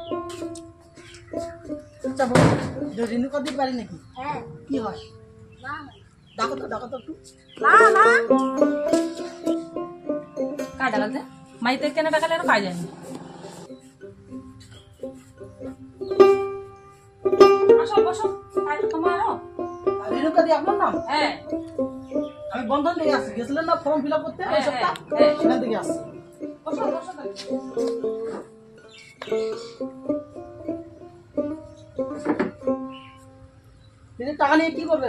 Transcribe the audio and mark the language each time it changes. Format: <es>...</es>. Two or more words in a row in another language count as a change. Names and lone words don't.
<bn>আচ্ছা বলো, রেণুকা দিতে পারি নাকি? হ্যাঁ। কি হয়? না ডাকো তো একটু। না না</bn> <mr>काय डालते माहिती आहे त्याने टाकायला पाहिजे</mr> <bn>বসো বসো তাই তো তোমারও রেণুকা দি আপনার নাম? হ্যাঁ আমি বন্ধন থেকে আসছি, গেছিলেন না ফর্ম ফিল আপ করতে হ্যাঁ, এই সপ্তাহ? হ্যাঁ। সেখান থেকে আসছি। বসো বসো তাই। তিনি টাকা নিয়ে কি করবেন?</bn>